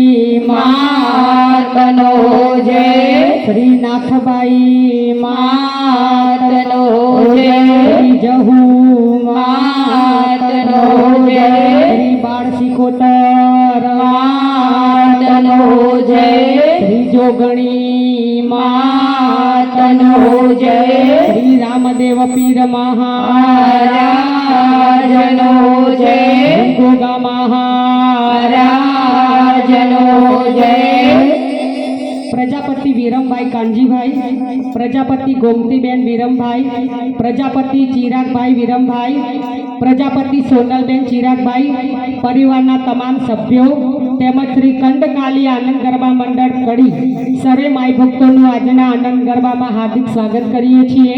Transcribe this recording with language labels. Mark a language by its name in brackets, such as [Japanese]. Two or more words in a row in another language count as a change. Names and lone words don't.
[Gujarati] માતનો જય श्री नाथबाई માતનો જય श्री जहू માતનો જય श्री बाळ सिकोतर માતનો જય श्री જોગણી માતનો જય શ્રી રામદેવ પીર મહારાજનો જય ગોગા મહારાજનો જય પ્રજાપતિ વિરમભાઈ કાનજીભાઈ, પ્રજાપતિ ગોમતીબેન વિરમભાઈ, પ્રજાપતિ ચિરાગભાઈ વિરમભાઈ, પ્રજાપતિ સોનલબેન ચિરાગભાઈ, પરિવારના તમામ સભ્યો તેમજ શ્રી કંડકાલી આનંદ ગરબા મંડળ કડી સર્વે માઈ ભક્તોનું આજના આનંદ ગરબામાં હાર્દિક સ્વાગત કરીએ છીએ.